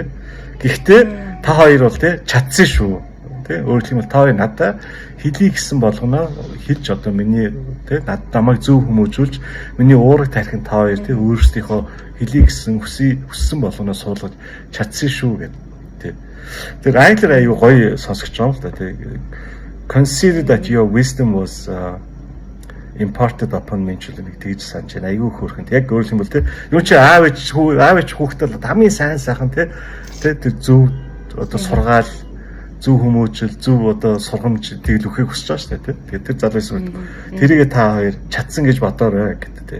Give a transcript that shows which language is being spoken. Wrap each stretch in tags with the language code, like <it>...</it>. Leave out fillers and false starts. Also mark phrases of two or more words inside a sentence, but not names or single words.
<mn>Гэхдээ та хоёр бол тий чадсан шүү. Тий өөрөлдөх юм бол та хоёр надад хэлий гэсэн болгоно хэлж одоо миний тий намайг зөв хүмүүжүүлж миний уураг тархин та хоёр тий өөрсдийнхөө хэлий гэсэн хүссэн болгоно суулгаж чадсан шүү гэдэг. Тий. Тэр англиар аюу гоё сонсогч юм л да тий.</mn> <en>Consider that your wisdom was imparted upon me</en> <mn>гэж нэг тэгж санаж байна. Аюу хөөрхөнд яг өөрөлдөх юм бол тий юу чи аав ээж хүүхдээ хамгийн сайн сайхан тий тэр зөв одоо сургаал зөв хүмүүжил зөв одоо сургамж тэгэл өгөхийг хүсэж байгаа шүү дээ тий. Тэгээд тэр залуус тэрийгээ та хоёр чадсан гэж бодоорой гэдэг тий.</mn>